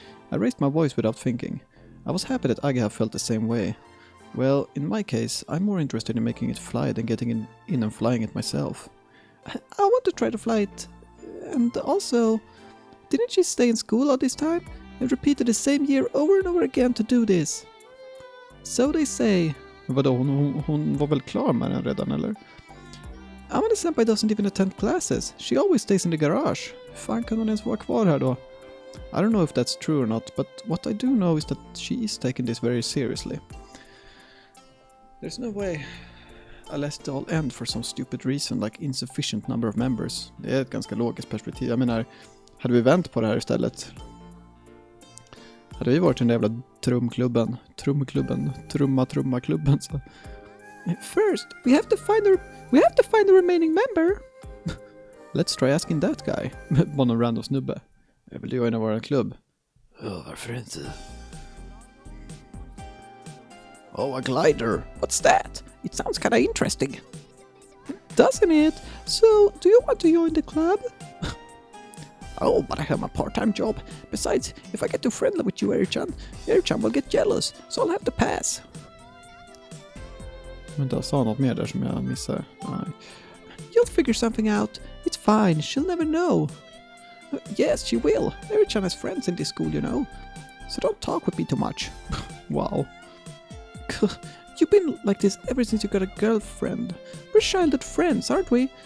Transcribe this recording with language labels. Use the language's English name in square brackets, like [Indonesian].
[English] I raised my voice without thinking. I was happy that Aga felt the same way. Well, in my case, I'm more interested in making it fly than getting in and flying it myself. I want to try to fly it. And also, didn't she stay in school all this time? And repeated the same year over and over again to do this? So they say. [Swedish] Vadå, hon var väl klar med den redan, eller? [English] Amanda-senpai doesn't even attend classes. She always stays in the garage. [Swedish] Hur fan kan hon ens vara kvar här då? [English] I don't know if that's true or not, but what I do know is that she is taking this very seriously. There's no way I let it all end for some stupid reason like insufficient number of members. [Swedish] Det är ett ganska logiskt perspektiv. Jag menar, hade vi vänt på det här istället? Hade vi varit den där jävla trumklubben, trumma-klubben så. [English] First, we have to find the remaining member. Let's try asking that guy. [Swedish] Bara någon random snubbe. Jag vill joina vår klubb. Varför inte? [English] Oh, a glider. What's that? It sounds kind of interesting. Doesn't it? So, do you want to join the club? Oh, but I have my part-time job. Besides, if I get too friendly with you, Eri-chan will get jealous, so I'll have to pass. [Swedish] Men jag sa något mer där som jag missade. Nej. [English] You'll figure something out. It's fine. She'll never know. Yes, she will. Eri-chan has friends in this school, you know. So don't talk with me too much. Wow. You've been like this ever since you got a girlfriend. We're childhood friends, aren't we?